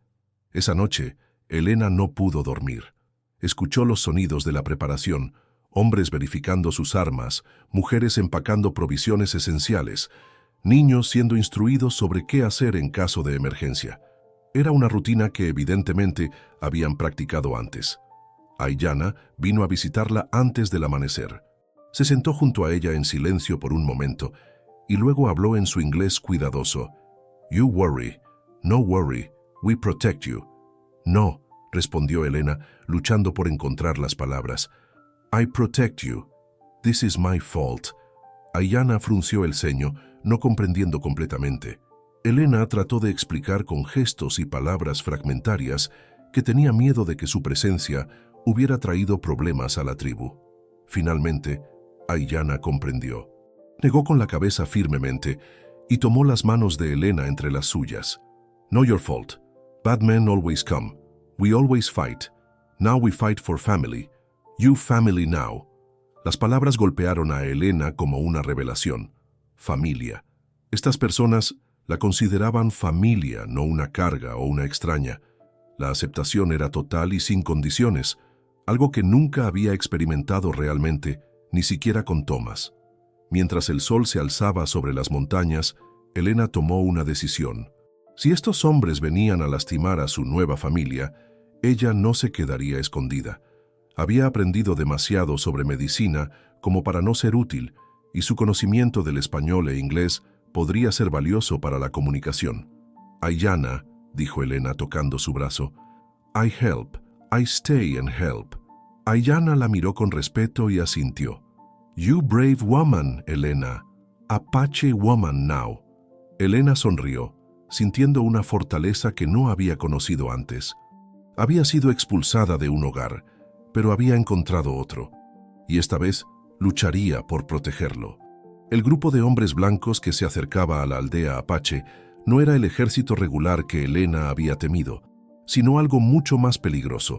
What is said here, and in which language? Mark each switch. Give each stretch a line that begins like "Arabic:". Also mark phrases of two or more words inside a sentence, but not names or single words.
Spanish: Esa noche, Elena no pudo dormir. Escuchó los sonidos de la preparación, hombres verificando sus armas, mujeres empacando provisiones esenciales, niños siendo instruidos sobre qué hacer en caso de emergencia. Era una rutina que evidentemente habían practicado antes. Aiyana vino a visitarla antes del amanecer. Se sentó junto a ella en silencio por un momento y luego habló en su inglés cuidadoso.
English: You worry, no worry, we protect you.
Spanish: No, respondió Elena, luchando por encontrar las palabras.
English: I protect you. This is my fault.
Spanish: Aiyana frunció el ceño, no comprendiendo completamente. Elena trató de explicar con gestos y palabras fragmentarias que tenía miedo de que su presencia hubiera traído problemas a la tribu. Finalmente, Aiyana comprendió. Negó con la cabeza firmemente y tomó las manos de Elena entre las suyas.
English: No your fault. Bad men always come. We always fight. Now we fight for family. You family now.
Spanish: Las palabras golpearon a Elena como una revelación. Familia. Estas personas la consideraban familia, no una carga o una extraña. La aceptación era total y sin condiciones, algo que nunca había experimentado realmente, ni siquiera con Thomas. Mientras el sol se alzaba sobre las montañas, Elena tomó una decisión. Si estos hombres venían a lastimar a su nueva familia, ella no se quedaría escondida. Había aprendido demasiado sobre medicina como para no ser útil, y su conocimiento del español e inglés podría ser valioso para la comunicación. Aiyana, dijo Elena tocando su brazo,
English: I help, I stay and help.
Spanish: Aiyana la miró con respeto y asintió.
English: You brave woman, Elena. Apache woman now.
Spanish: Elena sonrió, sintiendo una fortaleza que no había conocido antes. Había sido expulsada de un hogar, pero había encontrado otro, y esta vez lucharía por protegerlo. El grupo de hombres blancos que se acercaba a la aldea apache no era el ejército regular que Elena había temido, sino algo mucho más peligroso.